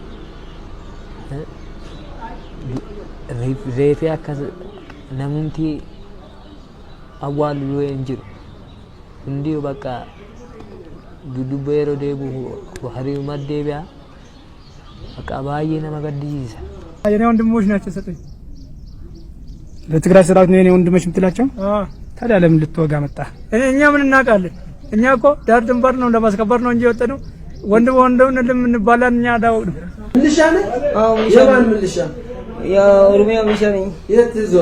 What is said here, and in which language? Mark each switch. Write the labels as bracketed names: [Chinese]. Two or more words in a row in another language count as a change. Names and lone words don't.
[Oromo] reefee akka namumti awwaalu hin jiru hundi bakka dudubba yeroo deebi'u hariiruma deebi'a bakka baay'ee nama gaddisiisa. [Amharic] የኔ ወንድሞች ናቸው ሰጠኝ ለትግራይ ሰራዊት ነው የኔ ወንድሞች የምትላቸው? ታዲያ ለምን ልትወጋ መጣ? እኛ ምን እናውቃለን? እኛ እኮ ዳር ድንበር ነው ለማስከበር ነው እንጂ ወጣነው ወንድም እንባላለን እኛ ዳው ምልሻ ነህ? አዎ የማን ምልሻ? ያ ኦሮሚያ ምልሻ ነኝ። የት ዞን?